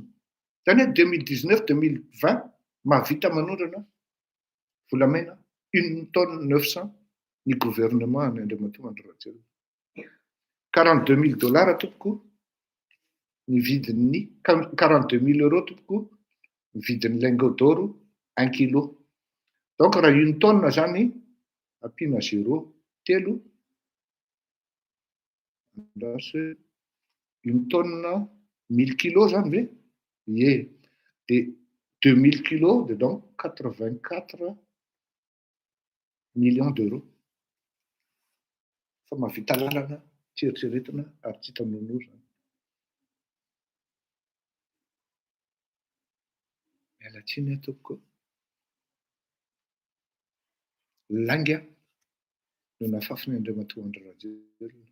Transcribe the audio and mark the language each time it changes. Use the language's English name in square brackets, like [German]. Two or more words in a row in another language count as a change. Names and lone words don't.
[Malagasy] Zany hoe 2019-2020 mahavita manondrana volamena 1 tonne 900 ny gouvernement ny Andriamatoa Ratsiraka. 42 000 $ tompoko ny vidin'ny 42 000 € tompoko ny vidin'ny [French] lingot d'or [Malagasy] 1 kilo. Donc raha 1 tonne zany ampina 0 telo. [French] Une tonne 1000 kilos zany ve? [Malagasy] Ie. [French] De 2000 kilos de donc 84 millions d'euros. [Malagasy] Fa mahavita lalana tseritseretina ary tsy hitanao zany. Miala tsiny tompoko. Langa no nafafiny Andriamatoa Ratsiraka.